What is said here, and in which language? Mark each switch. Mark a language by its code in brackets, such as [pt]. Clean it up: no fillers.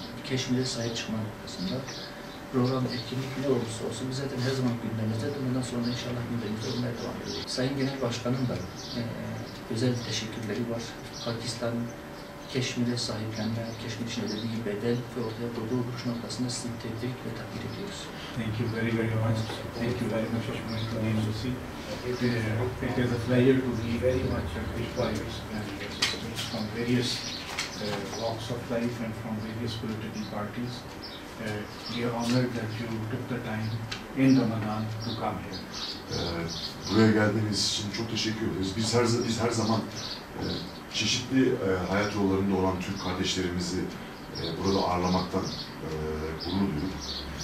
[tr] Keşmir'e sahip çıkma noktasında program, etkinlik ne olursa olsun biz zaten her zaman gündemimizde. Bundan sonra inşallah gündemimizde olmaya devam edeceğiz. Sayın Genel Başkan'ın da özel teşekkürleri var. Pakistan, Keşmir'e sahiplenme, Keşmir için ödediği bedel ve ortaya koyduğu duruş noktasında sizi tebrik ve takdir ediyoruz. [en] Thank you very much. Thank you very much, Embassy. It is a pleasure to be very much required from various walks of life and from various political parties. We are honored that you took the time in Ramadan to come here. [tr] Buraya geldiğiniz için çok teşekkür ederiz. Biz her zaman çeşitli hayat yollarında olan Türk kardeşlerimizi burada ağırlamaktan gurur duyuyoruz.